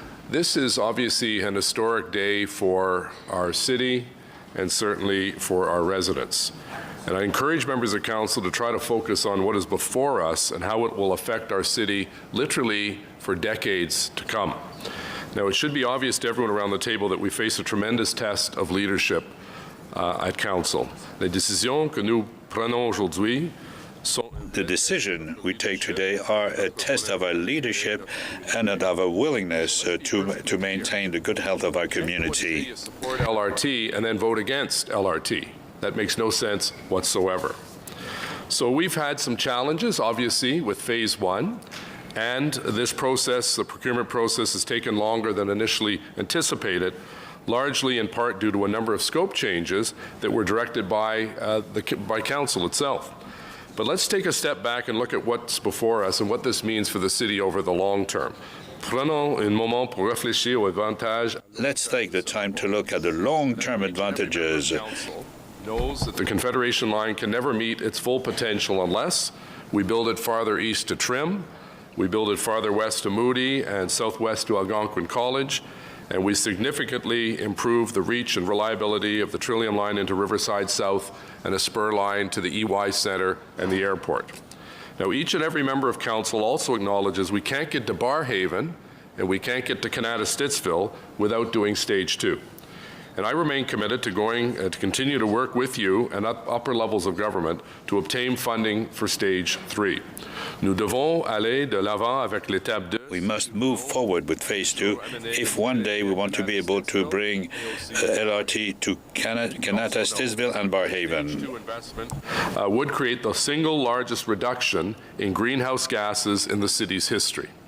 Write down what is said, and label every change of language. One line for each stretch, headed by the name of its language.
English: This is obviously an historic day for our city and certainly for our residents. And I encourage members of council to try to focus on what is before us and how it will affect our city literally for decades to come. Now, it should be obvious to everyone around the table that we face a tremendous test of leadership at council.
French: Les décisions que nous prenons aujourd'hui sont
English: The decision we take today are a test of our leadership and of our willingness to maintain the good health of our community. Support LRT and then vote against LRT. That makes no sense whatsoever. So we've had some challenges, obviously, with Phase 1, and this process, the procurement process, has taken longer than initially anticipated, largely in part due to a number of scope changes that were directed by Council itself. But let's take a step back and look at what's before us and what this means for the city over the long term.
French: Prenons un moment pour réfléchir aux avantages.
English: Let's take the time to look at the long-term advantages. Knows that the Confederation Line can never meet its full potential unless we build it farther east to Trim, we build it farther west to Moody and southwest to Algonquin College, and we significantly improve the reach and reliability of the Trillium Line into Riverside South and a spur line to the EY Centre and the airport. Now, each and every member of Council also acknowledges we can't get to Barrhaven and we can't get to Kanata-Stittsville without doing Stage 2. And I remain committed to to continue to work with you and upper levels of government to obtain funding for Stage 3.
French: Nous devons aller de l'avant avec l'étape 2.
English: We must move forward with Phase 2 if one day we want to be able to bring LRT to Kanata, Stittsville, and Barrhaven. Investment would create the single largest reduction in greenhouse gases in the city's history.